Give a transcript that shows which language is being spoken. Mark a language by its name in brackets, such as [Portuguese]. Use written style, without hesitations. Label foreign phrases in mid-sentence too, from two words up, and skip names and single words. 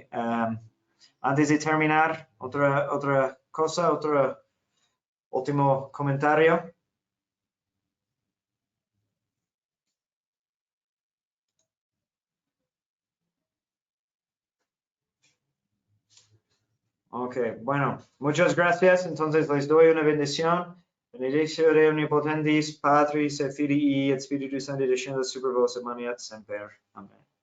[Spanish] Antes de terminar, otra cosa, otro último comentario. Ok, bueno, muchas gracias. Entonces les doy una bendición. [Latin] Benedictio Dei Omnipotentis, Patris et Filii et Spiritus Sancti descendat super vos et maniat semper. Amen.